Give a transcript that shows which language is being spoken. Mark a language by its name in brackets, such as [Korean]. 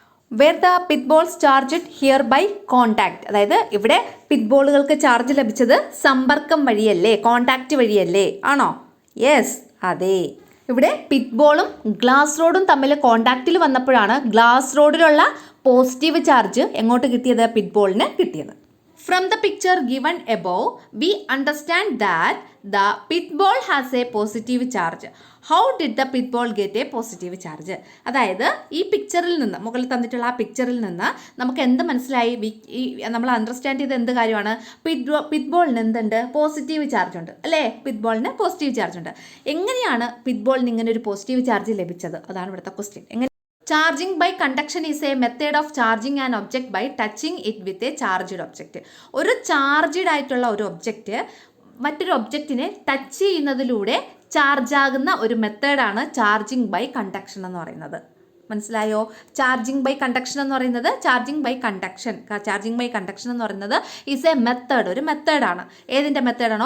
[English] where the pith balls charge here by contact, [Malayalam] അതായത് ഇവിടെ pit ബോളുകൾക്ക് charge ലഭിച്ചത് സമ്പർക്കം വഴിയല്ലേ, കോണ്ടാക്ട് വഴിയല്ലേ? ആണോ? യെസ്, അതെ. ഇവിടെ പിറ്റ് ബോളും ഗ്ലാസ് റോഡും തമ്മിൽ കോണ്ടാക്റ്റിൽ വന്നപ്പോഴാണ് ഗ്ലാസ് റോഡിലുള്ള പോസിറ്റീവ് ചാർജ് എങ്ങോട്ട് കിട്ടിയത്? പിറ്റ് ബോളിന് കിട്ടിയത്. [English] From the picture given above, we understand that the pit ball has a positive charge. How did the pit ball get a positive charge? [Malayalam] അതായത് ഈ പിക്ചറിൽ നിന്ന്, മുകളിൽ തന്നിട്ടുള്ള ആ പിക്ചറിൽ നിന്ന് നമുക്ക് എന്ത് മനസ്സിലായി? നമ്മൾ അണ്ടർസ്റ്റാൻഡ് ചെയ്ത എന്ത് കാര്യമാണ്? പിറ്റ് ബോളിന് എന്തുണ്ട്? പോസിറ്റീവ് ചാർജ് ഉണ്ട് അല്ലേ? പിറ്റ് ബോളിന് പോസിറ്റീവ് ചാർജ് ഉണ്ട്. എങ്ങനെയാണ് പിറ്റ് ബോളിന് ഇങ്ങനെ ഒരു പോസിറ്റീവ് ചാർജ് ലഭിച്ചത്? അതാണ് ഇവിടുത്തെ question. [English] Charging by conduction is a method of charging an object by touching it with a charged object. [Malayalam] ഒരു ചാർജ്ഡ് ആയിട്ടുള്ള ഒരു ഒബ്ജക്റ്റ് മറ്റൊരു ഒബ്ജക്റ്റിനെ ടച്ച് ചെയ്യുന്നതിലൂടെ ചാർജ് ആകുന്ന ഒരു മെത്തേഡാണ് ചാർജിങ് ബൈ കണ്ടക്ഷൻ എന്ന് പറയുന്നത്. മനസ്സിലായോ? ചാർജിങ് ബൈ കണ്ടക്ഷൻ എന്ന് പറയുന്നത് ചാർജിങ് ബൈ കണ്ടക്ഷൻ എന്ന് പറയുന്നത് [English] is a method, [Malayalam] ഒരു മെത്തേഡാണ്. ഏതിൻ്റെ മെത്തേഡാണ്?